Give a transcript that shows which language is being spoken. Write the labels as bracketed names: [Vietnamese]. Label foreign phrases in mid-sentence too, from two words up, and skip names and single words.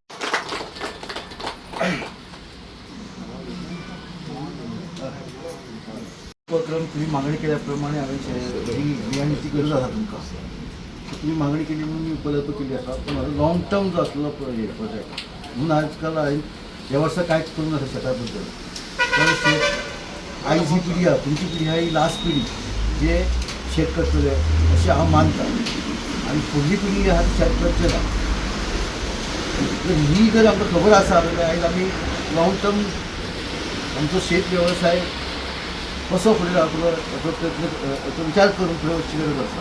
[Marathi] उपक्रम तुम्ही मागणी केल्याप्रमाणे ही बियाण्याची गरज आहे तुमका तुम्ही मागणी केली म्हणून मी उपलब्ध केली [Konkani] असा पण [English] long term [Konkani] जो असलेला प्रोजेक्ट म्हणून आजकाल या वर्षा कांयच करून असं शेताबद्दल कारण शेत आयज ही पिढी आहे तुमची पिढी आहे ही लास्ट पिढी जे शेत करतले असे हांव मानता आणि फुडली पिढी हा शेत करचे ना ही जर आमकां खबर आसा जाल्यार आयज आमी [English] long term [Konkani] आमचो शेत वेवसाय कसो फुडें रावतलो हाचो विचार करून फुडें वचची गरज आसा।